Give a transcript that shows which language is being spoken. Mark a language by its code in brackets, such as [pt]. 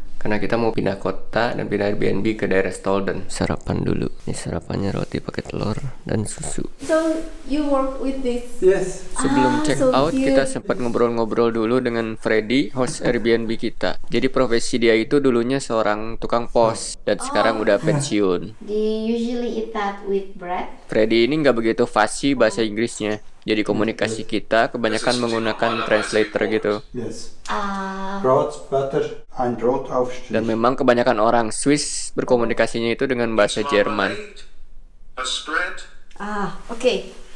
[id] Karena kita mau pindah kota dan pindah Airbnb ke daerah Stolden. Sarapan dulu. Ini sarapannya roti pakai telur dan susu. [en] So you work with this? Yes. [id] Sebelum check out kita sempat ngobrol-ngobrol dulu dengan Freddy, host Airbnb kita. Jadi profesi dia itu dulunya seorang tukang pos dan sekarang udah pensiun. [en] Do you usually eat that with bread? [id] Freddy ini nggak begitu fasih bahasa Inggrisnya. Jadi komunikasi kita kebanyakan menggunakan translator gitu. [en] Yes. Brot, butter, and Brotaufstrich. [id] Dan memang kebanyakan orang Swiss berkomunikasinya itu dengan bahasa Jerman. Oke.